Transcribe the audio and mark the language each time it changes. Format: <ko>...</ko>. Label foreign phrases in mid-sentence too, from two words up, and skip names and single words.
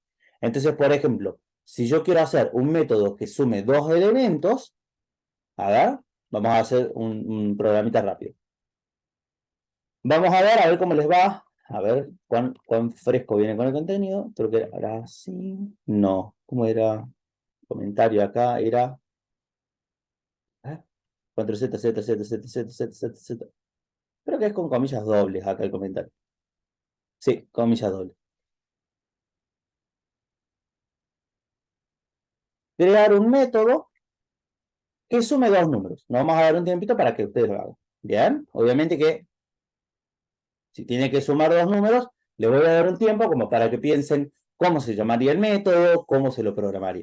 <es>Bien, Entonces, por ejemplo, si yo quiero hacer un método que sume dos elementos, a ver, vamos a hacer un programita rápido. Vamos a ver cómo les va. A ver cuán fresco viene con el contenido. Creo que era así. No, ¿cómo era? Comentario acá era. ¿Eh? 4Z, Z, Z, Z, Z, Z, Z, Z. Creo que es con comillas dobles acá el comentario. Sí, comillas dobles. Crear un método que sume dos números. Nos vamos a dar un tiempito para que ustedes lo hagan. Bien, obviamente que si tiene que sumar dos números, le voy a dar un tiempo como para que piensen cómo se llamaría el método, cómo se lo programaría.</es>